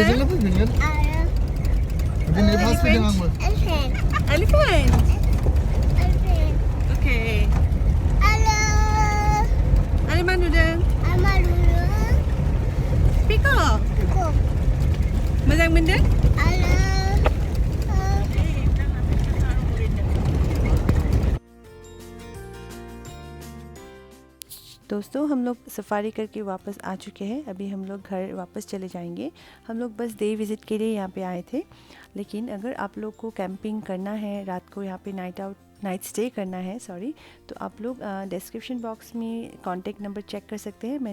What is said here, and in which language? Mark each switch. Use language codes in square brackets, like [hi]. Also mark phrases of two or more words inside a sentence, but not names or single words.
[ms] Ada. Ini pas dengan aku. [en] Elephant. Okay. [ms] Ada mana dah? Peacock. Mazang benda? [hi] दोस्तों हम लोग सफारी करके वापस आ चुके हैं। अभी हम लोग घर वापस चले जाएंगे। हम लोग बस [en] day visit [hi] के लिए यहाँ पे आए थे, लेकिन अगर आप लोग को कैंपिंग करना है, रात को यहाँ पे [en] night stay [hi] करना है तो आप लोग [en] description box [hi] में [en] contact number [hi] चेक कर सकते हैं।